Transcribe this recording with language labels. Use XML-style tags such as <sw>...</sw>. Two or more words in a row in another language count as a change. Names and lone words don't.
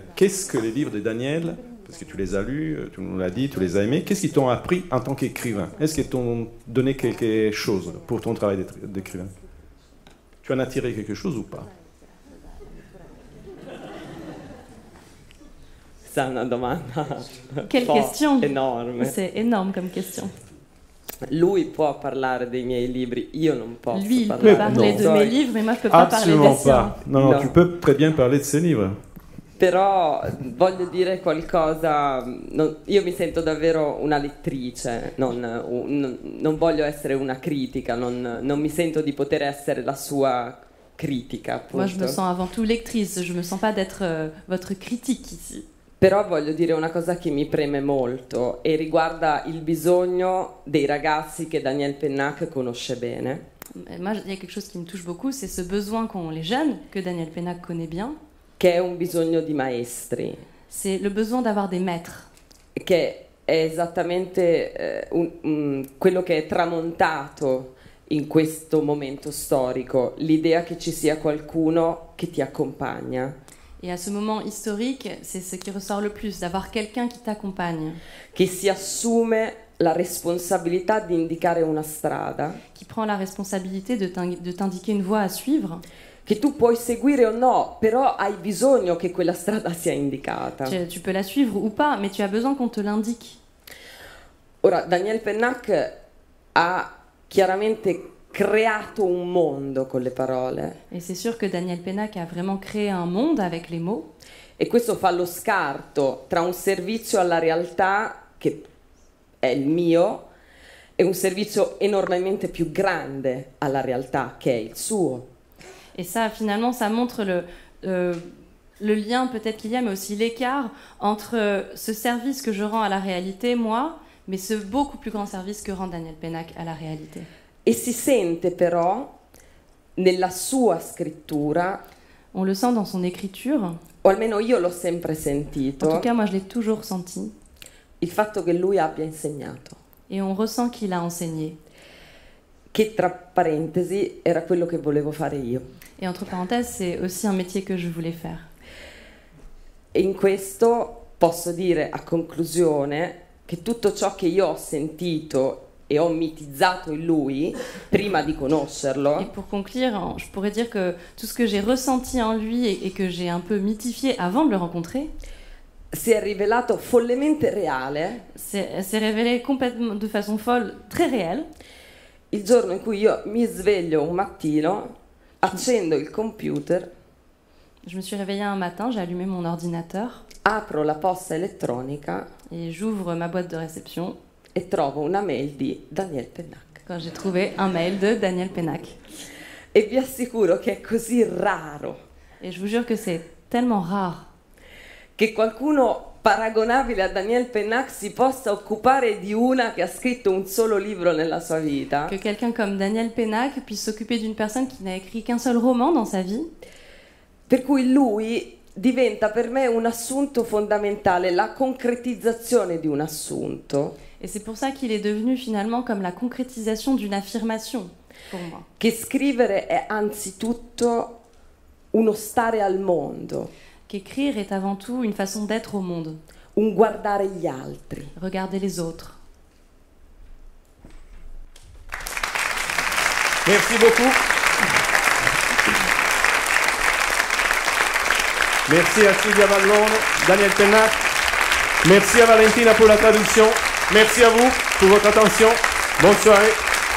<fr>Qu'est-ce que les livres de Daniel, parce que tu les as lus, tu nous l'as dit, tu les as aimés, qu'est-ce qu'ils t'ont appris en tant qu'écrivain? Est-ce qu'ils t'ont donné quelque chose pour ton travail d'écrivain? Tu en as tiré quelque chose ou pas? C'est une demande. Quelle question? Énorme. C'est énorme comme question.</fr> <it>Lui può parlare dei miei libri, io non posso Lui, il parlare.</it> <fr>peut parler de mes livres, mais moi, je ne peux pas parler des siens. Non, tu peux très bien parler de ses livres.</fr> <it>Però voglio dire qualcosa, io mi sento davvero una lettrice, non voglio essere una critica, non mi sento di poter essere la sua critica, appunto.</it> <fr>Moi, je me sens avant tout lectrice, je me sens pas d'être votre critique ici.</fr> <it>Però voglio dire una cosa che mi preme molto e riguarda il bisogno dei ragazzi che Daniel Pennac conosce bene.</it> <fr>Moi, il y a quelque chose qui me touche beaucoup, c'est ce besoin qu'ont les jeunes, que Daniel Pennac connaît bien.</fr> <it>Che è un bisogno di maestri.</it> <fr>C'est le besoin d'avoir des maîtres.</fr> <it>Che è esattamente quello che è tramontato in questo momento storico, l'idea che ci sia qualcuno che ti accompagna.</it> <fr>Et à ce moment historique, c'est ce qui ressort le plus, d'avoir quelqu'un qui t'accompagne.</fr> <it>Che si assume la responsabilità di indicare una strada.</it> <fr>Qui prend la responsabilité de t'indiquer une voie à suivre.</fr> <it>Che tu puoi seguire o no, però hai bisogno che quella strada sia indicata.</it> <fr>Tu peux la suivre ou pas, mais tu as besoin qu'on te l'indique.</fr> <it>Ora, Daniel Pennac ha chiaramente creato un mondo con le parole.</it> <fr>Et c'est sûr que Daniel Pennac a vraiment créé un monde avec les mots.</fr> <it>E questo fa lo scarto tra un servizio alla realtà, che è il mio, e un servizio enormemente più grande alla realtà, che è il suo.</it> <fr>Et ça, finalement, ça montre le lien peut-être qu'il y a, mais aussi l'écart entre ce service que je rends à la réalité, moi, mais ce beaucoup plus grand service que rend Daniel Pennac à la réalité.</fr> <it>E si sente però nella sua scrittura,</it> <fr>on le sent dans son écriture,</fr> <it>o almeno io l'ho sempre sentito,</it> <fr>en tout cas moi je l'ai toujours senti,</fr> <it>il fatto che lui abbia insegnato.</it> <fr>Et on ressent qu'il a enseigné.</fr> <it>Che tra parentesi era quello che volevo fare io.</it> <fr>Et entre parenthèses, c'est aussi un métier que je voulais faire.</fr> <it>E in questo posso dire a conclusione che tutto ciò che io ho sentito e ho mitizzato in lui prima di conoscerlo.</it> <fr>Et pour conclure, je pourrais dire que tout ce que j'ai ressenti en lui et que j'ai un peu mythifié avant de le rencontrer,</fr> <it>si è rivelato follemente reale.</it> <fr>C'est révélé complètement de façon folle, très réelle.</fr> <it>Il giorno in cui io mi sveglio un mattino, accendo il computer,</it> <fr>je me suis réveillée un matin, j'ai allumé mon ordinateur,</fr> <it>apro la posta elettronica</it> <fr>et j'ouvre ma boîte de réception</fr> <it>e trovo una mail di Daniel Pennac.</it> <fr>Quand j'ai trouvé un mail de Daniel Pennac.</fr> <it>E vi assicuro che è così raro.</it> <fr>Et je vous jure que c'est tellement rare</fr> <it>che qualcuno paragonabile a Daniel Pennac si possa occupare di una che ha scritto un solo libro nella sua vita.</it> <fr>Que quelqu'un comme Daniel Pennac puisse s'occuper d'une personne qui n'a écrit qu'un seul roman dans sa vie.</fr> <it>Per cui lui diventa per me un assunto fondamentale, la concretizzazione di un assunto.</it> <fr>Et c'est pour ça qu'il est devenu finalement comme la concrétisation d'une affirmation pour moi.</fr> <it>Che scrivere è anzitutto uno stare al mondo.</it> <fr>Qu'écrire est avant tout une façon d'être au monde.</fr> <it>Un guardare gli altri.</it> <fr>Regarder les autres. Merci beaucoup. Merci à Silvia Vallone, Daniel Pennac. Merci à Valentina pour la traduction. Merci à vous pour votre attention.</fr>